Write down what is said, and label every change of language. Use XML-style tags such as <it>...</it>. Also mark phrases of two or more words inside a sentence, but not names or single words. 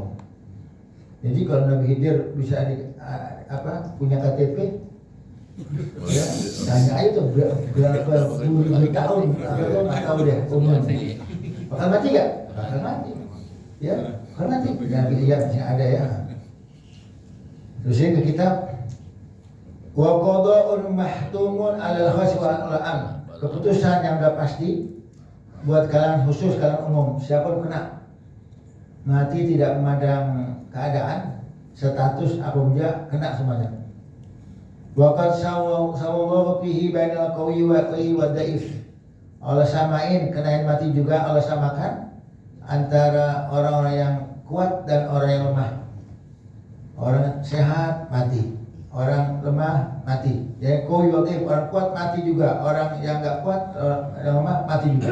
<id>Jadi kalau Nabi Khidir bisa punya KTP, ya, tanya aja tuh berapa puluh tahun, atau nggak tahu deh umurnya. Bakal mati nggak? Bakal mati. Ya, bakal mati. Nabi lihat masih ada ya. Terus ini ke kitab</id> <ar>وقضاء محتوم على الخاص وعلى</ar> <id>keputusan yang udah pasti buat kalian khusus, kalian umum, siapa kena mati tidak memandang keadaan, status apabila kena semuanya.</id> <ar>وقد سوى الله فيه بين القوي والضعيف.</ar> <id>Allah samain kenain mati juga Allah samakan antara orang-orang yang kuat dan orang yang lemah. Orang sehat mati, orang lemah mati. Jadi</id> <ar>القوي والضعيف,</ar> <id>orang kuat mati juga, orang yang enggak kuat, orang yang lemah mati juga.</id>